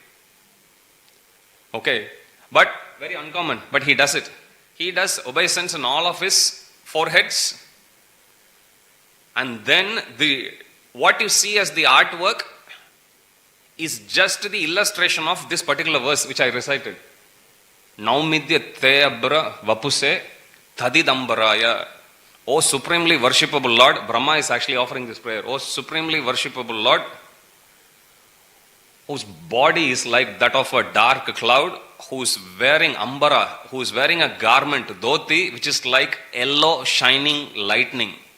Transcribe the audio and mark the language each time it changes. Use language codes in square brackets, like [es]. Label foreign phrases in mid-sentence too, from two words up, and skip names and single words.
[en] Okay. But very uncommon. But he does it. He does obeisance in all of his 4 heads. And then what you see as the artwork is just the illustration of this particular verse which I recited. [sa] नौमीड्य ते अभ्र वपुषे तडिदम्बराय. [en] O supremely worshipable Lord, Brahma is actually offering this prayer. O supremely worshipable Lord, whose body is like that of a dark cloud, who is wearing ambara, who is wearing a garment, dhoti, which is like yellow shining lightning.